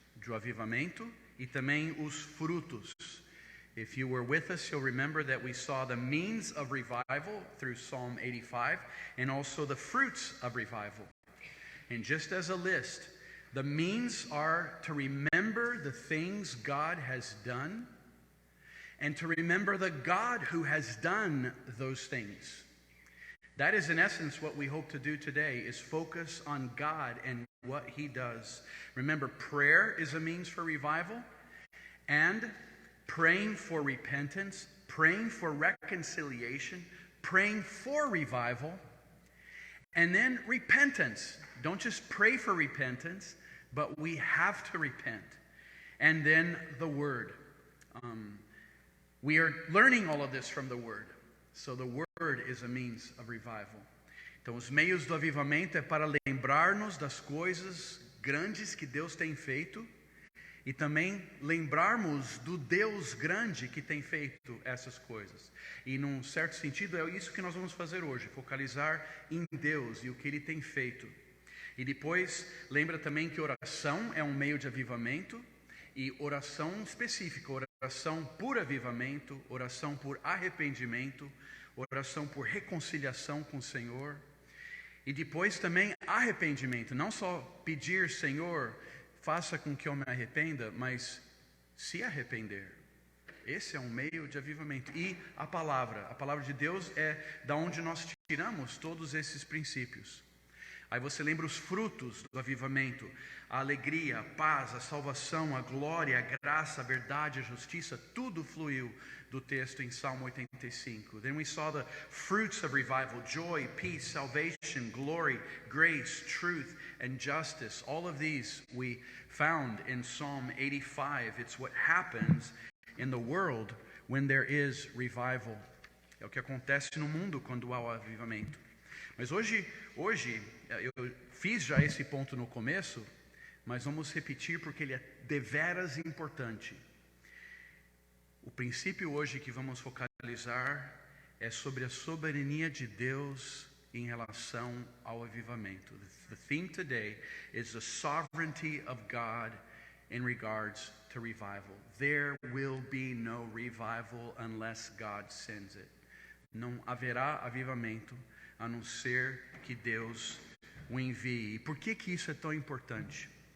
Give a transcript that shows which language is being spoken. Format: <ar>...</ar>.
<pt>do avivamento e também os frutos.</pt> <en>If you were with us, you'll remember that we saw the means of revival through Psalm 85 and also the fruits of revival. And just as a list, the means are to remember the things God has done and to remember the God who has done those things. That is, in essence, what we hope to do today, is focus on God and what He does. Remember, prayer is a means for revival, and praying for repentance, praying for reconciliation, praying for revival, and then repentance. Don't just pray for repentance, but we have to repent. And then the Word. We are learning all of this from the Word. So the Word is a means of revival.</en> <pt>Então, os meios do avivamento é para lembrar-nos das coisas grandes que Deus tem feito e também lembrarmos do Deus grande que tem feito essas coisas. E, num certo sentido, é isso que nós vamos fazer hoje, focalizar em Deus e o que Ele tem feito. E depois, lembra também que oração é um meio de avivamento, e oração específica, oração por avivamento, oração por arrependimento, oração por reconciliação com o Senhor. E depois também arrependimento, não só pedir, Senhor, faça com que eu me arrependa, mas se arrepender. Esse é um meio de avivamento. E a palavra de Deus é da onde nós tiramos todos esses princípios. Aí você lembra os frutos do avivamento: a alegria, a paz, a salvação, a glória, a graça, a verdade, a justiça. Tudo fluiu do texto em Salmo 85.</pt> <en>Then we saw the fruits of revival: joy, peace, salvation, glory, grace, truth, and justice. All of these we found in Psalm 85. It's what happens in the world when there is revival.</en> <pt>É o que acontece no mundo quando há o avivamento. Mas hoje eu fiz já esse ponto no começo, mas vamos repetir porque ele é deveras importante. O princípio hoje que vamos focalizar é sobre a soberania de Deus em relação ao avivamento.</pt> <en>The theme today is the sovereignty of God in regards to revival. There will be no revival unless God sends it.</en> <pt>Não haverá avivamento a não ser que Deus o envie. E por que isso é tão importante?</pt>